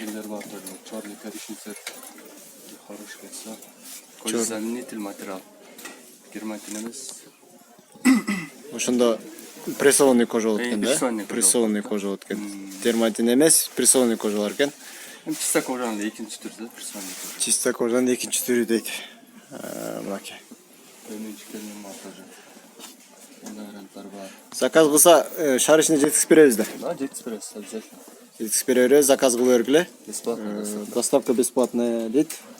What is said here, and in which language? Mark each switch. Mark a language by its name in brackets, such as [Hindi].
[Russian] Черный коричневый цвет. Хороший кеса. Кожзаменитель материал. [Kyrgyz] Германия эмес. Ошондо прессованный кожа болот экен да? Прессованный кожа болот экен. Дерматин эмес, прессованный кожа бар экен. Чиста кожанын экинчи түрү, прессованный кожа. Чиста кожанын экинчи түрү дейт. Мынакей. Төмөнчүкөнүн тоже. Мындай варианттар бар. Заказ кылса шаарычына жеткизип беребиз да. Да, жеткизип беребиз, обязательно. Жеткизип беребиз, заказ кыла бергиле. [Russian] Бесплатно. Доставка бесплатная [Kyrgyz] дейт.